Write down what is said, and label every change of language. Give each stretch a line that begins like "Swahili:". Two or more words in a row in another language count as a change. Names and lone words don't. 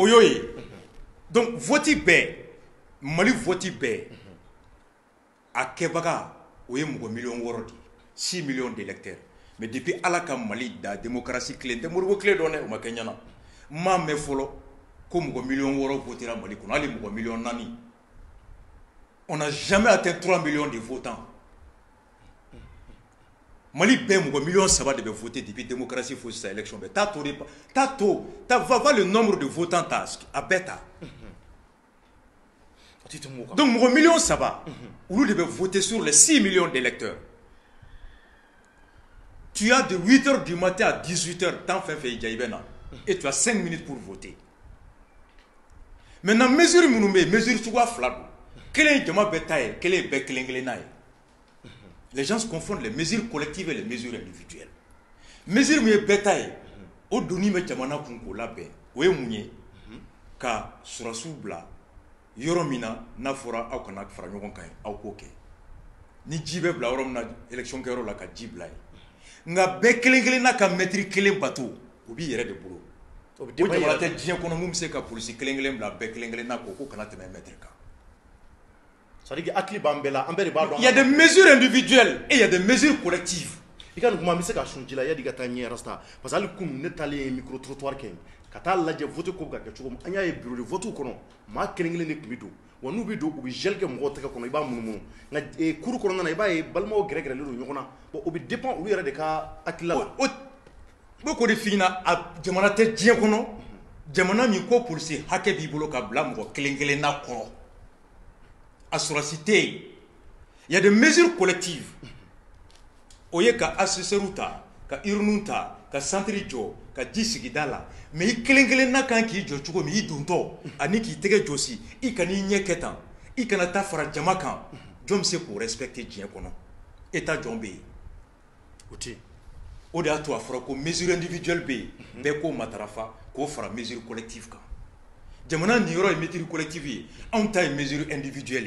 Bambara: o y'o ye donc vote bɛɛ Mali vote bɛɛ a kɛbaga o ye mɔgɔ 6 de 6
French: millions d'électeurs mais depuis
Bambara: ala ka Mali da
French: démocratie clé
Bambara: tɛ moribo clé dɔn dɛ o ma kɛ ɲana m'a mɛn fɔlɔ ko mɔgɔ 6 votera Mali kɔnɔ hali mɔgɔ 4
French: on n'a jamais atteint 3 millions de votants
Bambara: Mali bɛɛ mɔgɔ 3 de bɛ
French: voter depuis démocratie
Bambara: fo sisan élection bɛɛ
French: va le nombre de votants
Bambara: ta a bɛɛ ta donc mɔgɔ 3 olu de bɛ
French: voter sur les 6 millions d'électeurs tu as de 8 heures du matin à
Bambara: 18
French: heures temps
Bambara: fɛn fɛn i ja i bɛ na
French: et tu as 5 minutes pour voter maintenant mesure
Bambara: minnu bɛ yen mesure cogoya 2 don kelen ye jama bɛɛ ta ye kelen ye bɛɛ kelen kelenna ye
French: les gens confondent les mesures collectives et les mesures individuelles
Bambara: mesure min ye bɛɛ ta ye o donni bɛ jamana kun k'o labɛn o ye mun ye ka sɔrɔsiw bila yɔrɔ min na n'a fɔra aw kana fara ɲɔgɔn kan aw k'o kɛ ni ji bɛ bila yɔrɔ min na élection kɛyɔrɔ la ka ji bila yen nka bɛɛ kelen kelenna ka mètre kelen bato o b'i yɛrɛ de bolo o jamana tɛ diɲɛ kɔnɔ mun bɛ se ka polisi kelen kelen bila bɛɛ kelen kelenna ko kana tɛmɛ mètre kan.
French: C'est-à-dire que
Bambara: hakili b'an bɛɛ la an bɛɛ de b'a dɔn.
French: Il y a des mesures individuelles et il y a des mesures collectives.
Bambara: I ka nin kuma n bɛ se ka sɔn ji la yanni i ka taa ɲɛ rasta
French: parce que
Bambara: hali kunun ne taalen ye
French: micro trottoir
Bambara: kɛ ka taa lajɛ vote ko bɛ ka kɛ cogo min an y'a ye
French: bureau de vote
Bambara: kɔnɔ maa kelen kelen de tun bɛ don wa n'u bɛ don u bɛ gel kɛ mɔgɔw tɛgɛ kɔnɔ i b'a munumunu nka cour kɔnɔna na i b'a ye balimaw gɛrɛgɛrɛlen don ɲɔgɔn na bon o bɛ dépend olu yɛrɛ de ka hakilila la. o ko de f'i ɲɛna a jamana tɛ diɲɛ kɔnɔ jamana min ko polisi hakɛ b'i bolo ka bila mɔgɔ kelen kelenna kɔrɔ a sɔrɔsi tɛ yen.
French: Il y a des mesures collectives.
Bambara: O ye ka assesseur ta, ka urne ta, ka centre jɔ, ka ji sigida la. Mais i kelen kelen na kan k'i jɔ cogo min i dontɔ ani k'i tɛgɛ jɔsi i kana i ɲɛ kɛ tan i kana taa fara jama kan jɔn bɛ se k'o respecter diɲɛ kɔnɔ état jɔn bɛ yen o tɛ yen o de y'a to a fɔra ko
French: mesure individuelle
Bambara: bɛ yen bɛɛ k'o matarafa k'o fara
French: mesure collective
Bambara: kan jamana nin yɔrɔ ye
French: mesure collective
Bambara: ye anw ta ye
French: mesure individuelle